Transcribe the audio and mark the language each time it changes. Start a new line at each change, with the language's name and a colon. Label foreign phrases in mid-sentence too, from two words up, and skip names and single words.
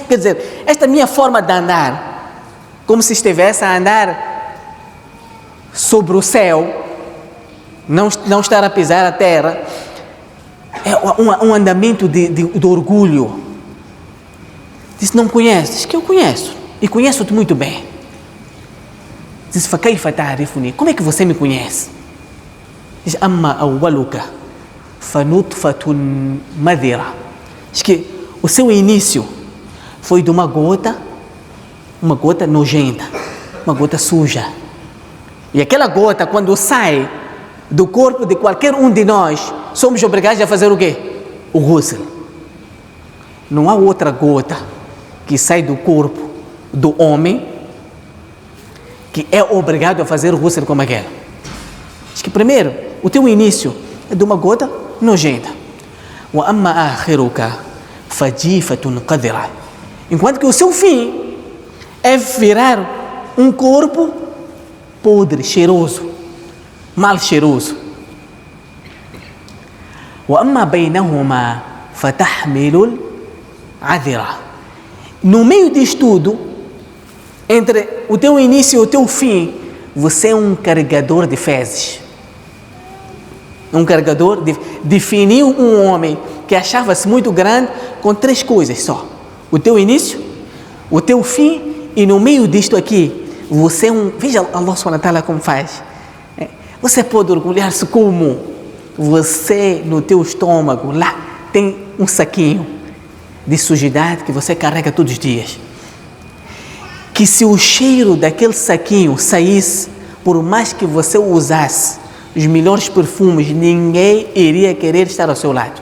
Portuguese: Quer dizer, esta minha forma de andar, como se estivesse a andar sobre o céu, não estar a pisar a terra, é um andamento de orgulho. Disse, não me conheces? Diz que eu conheço, e conheço-te muito bem. Disse,
Arabic: فكيف تعرفني?
Portuguese: Como é que você me conhece? Diz,
Arabic: أما أولك فنطفة مذرة.
Portuguese: Diz que o seu início foi de uma gota nojenta, uma gota suja. E aquela gota, quando sai do corpo de qualquer um de nós, somos obrigados a fazer o quê? O ghusl. Não há outra gota que sai do corpo do homem que é obrigado a fazer o ghusl como aquela. Diz que primeiro, o teu início é de uma gota nojenta.
Arabic: وأما آخرك فجيفة قذرة.
Portuguese: Enquanto que o seu fim é virar um corpo podre, cheiroso, mal cheiroso.
Arabic: وَأَمَّا بَيْنَهُمَا فَتَحْمِلُ الْعَذِرَةَ.
Portuguese: No meio disto tudo, entre o teu início e o teu fim, você é um carregador de fezes. Um carregador definiu um homem que achava-se muito grande com 3 coisas só: o teu início, o teu fim, e no meio disto aqui, você é um... Veja
Arabic: الله سبحانه وتعالى
Portuguese: como faz. Você pode orgulhar-se como você, no teu estômago, lá tem um saquinho de sujidade que você carrega todos os dias. Que se o cheiro daquele saquinho saísse, por mais que você usasse os melhores perfumes, ninguém iria querer estar ao seu lado.